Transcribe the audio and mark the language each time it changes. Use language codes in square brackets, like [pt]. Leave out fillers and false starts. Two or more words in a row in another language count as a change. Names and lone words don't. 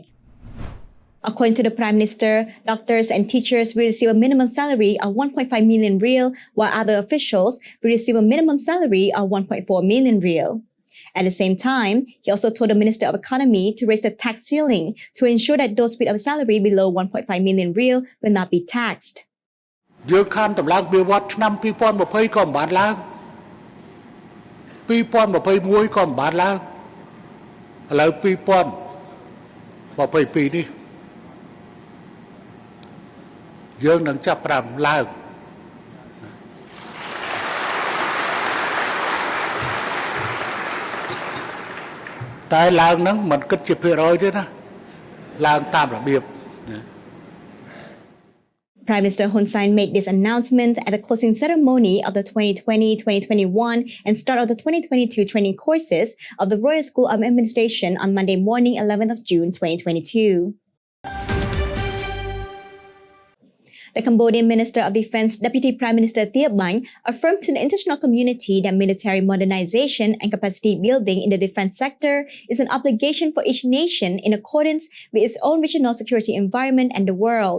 [en] According to the Prime Minister, doctors and teachers will receive a minimum salary of 1.5 million rial, while other officials will receive a minimum salary of 1.4 million rial. At the same time, he also told the Minister of Economy to raise the tax ceiling to ensure that those with a salary below 1.5 million rial will not be taxed. [km] យើងខានតម្លើងវាវត្តឆ្នាំ2020ក៏មិនបានឡើង2021ក៏មិនបានឡើងឥឡូវ2022នេះយើងនឹងចាប់ផ្ដើមឡើងតែឡើងហ្នឹងមិនគិតជាភាគរយទេណាឡើងតាមរបៀប [en] Prime Minister Hun Sen made this announcement at the closing ceremony of the 2020-2021 and start of the 2022 training courses of the Royal School of Administration on Monday morning, 11th of June, 2022. The Cambodian Minister of Defense, Deputy Prime Minister Thia Banh, affirmed to the international community that military modernization and capacity building in the defense sector is an obligation for each nation in accordance with its own regional security environment and the world.